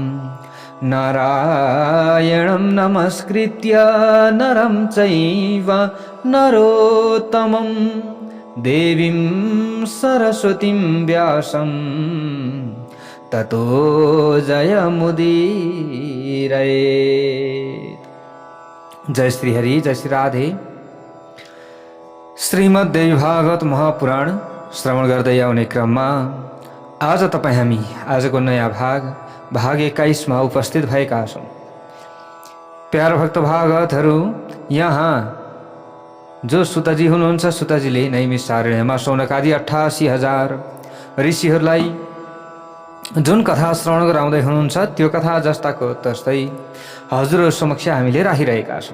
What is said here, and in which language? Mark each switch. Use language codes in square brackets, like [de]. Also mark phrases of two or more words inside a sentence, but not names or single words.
[sa] नारायणं नमस्कृत्य नरं चैव नरोत्तमं देवीं सरस्वतीं व्यासं ततो जयमुदीरयेत्। [ne] जय श्री हरि, जय श्री राधे। श्रीमद्देवी भागवत महापुराण श्रवण गर्दै आउने क्रममा आज तपाईँ हामी आजको नयाँ भाग 21 मा उपस्थित भएका छौँ। प्यारो भक्त भागवतहरू, यहाँ जो सुतजी हुनुहुन्छ, सुतजीले नैमिषारण्यमा शौनकादि 88,000 ऋषिहरूलाई जुन कथा श्रवण गराउँदै हुनुहुन्छ त्यो कथा जस्ताको तस्तै हजुरहरू समक्ष हामीले राखिरहेका छौँ।